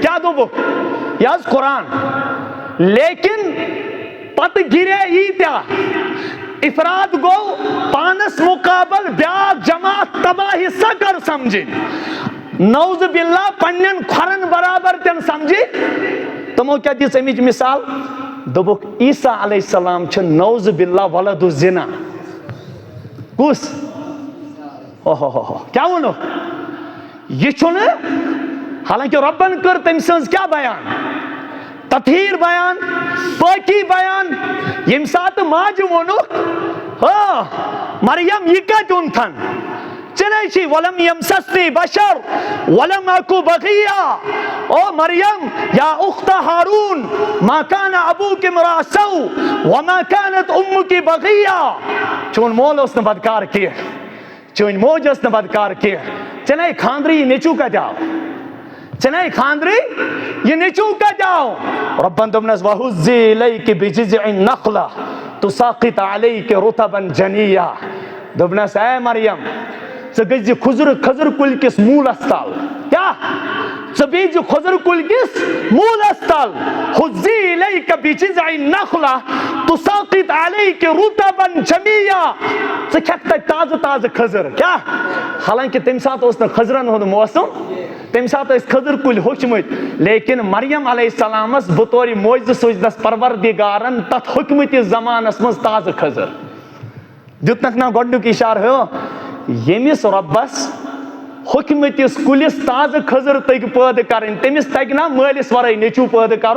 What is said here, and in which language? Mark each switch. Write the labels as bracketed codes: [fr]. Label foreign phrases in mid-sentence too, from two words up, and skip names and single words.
[ks] کیٛاہ دوٚپُکھ یہِ حظ قرآن لیکن پتہٕ گِرے ییٖتیٛاہ افراد گوٚو پانس مُقابل بیٛاکھ جماعت تباہہِ سۄ کر سمجھِنۍ [ar] نعوذ باللہ [ks] پننٮ۪ن کھۄرن برابر تِنہٕ سمجھِنۍ. تِمو کیٛاہ دِژ امِچ مثال دوٚپُکھ عیٖسیٰ [ar] علیہ السلام [ks] چھِ [ar] نعوذ باللہ ولد الزنا. [ks] کُس کیٛاہ ووٚنُکھ یہِ چھُنہٕ حالانکہِ رۄبن کٔر تٔمۍ سٕنٛز کیٛاہ بیان تطہیٖر بیان پٲکی بیان. ییٚمہِ ساتہٕ ماجہِ ووٚنُکھ مریم یہِ کتہِ اوٚنتھن ژےٚ نَے چھِی [ar] ولم یمسسنی بشر ولم اکو بغیہ او مریم یا اخت ہارون ما کان ابوک امرأ سوء وما کانت امک بغیہ. [ks] چون مول اوس نہٕ بدکار کینٛہہ چٲنۍ موج ٲس نہٕ بدکار کینٛہہ. ژےٚ نَے خاندرٕ یہِ نیٚچوٗ کتہِ آو ژےٚ نَے خاندرٕ یہِ نیٚچوٗ کتہِ آو. رۄبن دوٚپنس [ar] وَحُزِّی اِلَیکِ بِجِذْعِ النَّخْلَةِ تُسَاقِطْ عَلَیکِ رُطَبًا جَنِیًّا. [ks] دوٚپنس اے مریم ژٕ گٔژھۍ زِ کھٔزٕر کُلۍ کِس موٗلس تل. کیٛاہ ژٕ بیٖزِ کھۄزر کُلۍ کِس موٗلس تل [ar] حُزِّی اِلیکَ بِجِذْعِ النَّخْلَةِ تُسَاقِطْ عَلَيْكِ رُطَبًا جَنِيًّا [ks] ژٕ کھٮ۪کھ تتہِ تازٕ تازٕ کھٔزٕر. کیٛاہ؟ حالانکہِ تمہِ ساتہٕ اوس نہٕ کھٔزرن ہُنٛد موسم، تمہِ ساتہٕ ٲسۍ کھٔزٕر کُلۍ ہوٚکھمٕتۍ، لیکن مریم علیہ السلامس بطورِ معجزٕ سوٗزنس پروردِگارن تتھ ہوٚکھمٕتِس زمانس منٛز تازٕ کھٔزٕر. دیُتنکھ نا گۄڈنیُک اِشارٕ ہو ییٚمِس رۄبس ہوٚکھمٕتِس کُلِس تازٕ کھٔزٕر تٔگۍ پٲدٕ کرٕنۍ تٔمِس تگہِ نا مٲلِس ورٲے نیٚچوٗ پٲدٕ کرُن؟